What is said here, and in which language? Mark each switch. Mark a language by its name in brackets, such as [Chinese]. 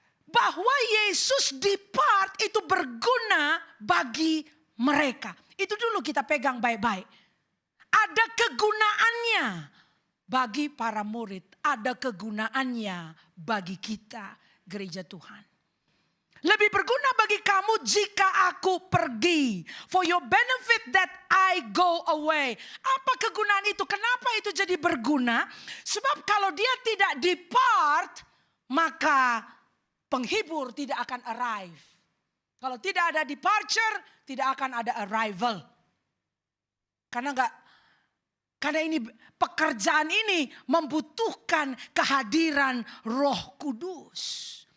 [Indonesian] Bahwa Yesus depart itu berguna bagi mereka. Itu dulu kita pegang baik-baik. Ada kegunaannya bagi para murid. Ada kegunaannya bagi kita gereja Tuhan. Lebih berguna bagi kamu jika aku pergi. [English] For your benefit that I go away. [Indonesian] Apa kegunaan itu? Kenapa itu jadi berguna? Sebab kalau dia tidak depart, maka penghibur tidak akan arrive. Kalau tidak ada departure, tidak akan ada arrival. Karena ini pekerjaan ini membutuhkan kehadiran Roh Kudus.